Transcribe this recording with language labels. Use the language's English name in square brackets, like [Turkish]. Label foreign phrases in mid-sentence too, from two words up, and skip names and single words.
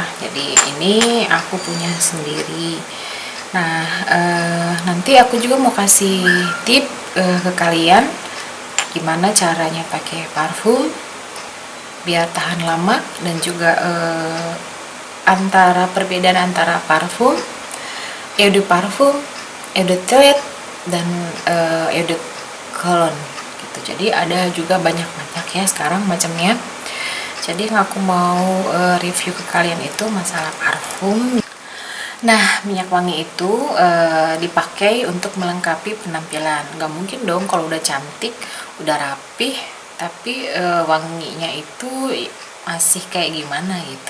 [Indonesian] Jadi ini aku punya sendiri. Nah, nanti aku juga mau kasih tip ke kalian gimana caranya pakai parfum biar tahan lama, dan juga perbedaan antara parfum, [French] eau de parfum, eau de toilette, [Indonesian] dan [French] eau de cologne [Indonesian] gitu. Jadi ada juga banyak ya sekarang macamnya. Jadi yang aku mau review ke kalian itu masalah parfum. Nah, minyak wangi itu dipakai untuk melengkapi penampilan. Gak mungkin dong kalau udah cantik, udah rapih, tapi wanginya itu masih kayak gimana gitu.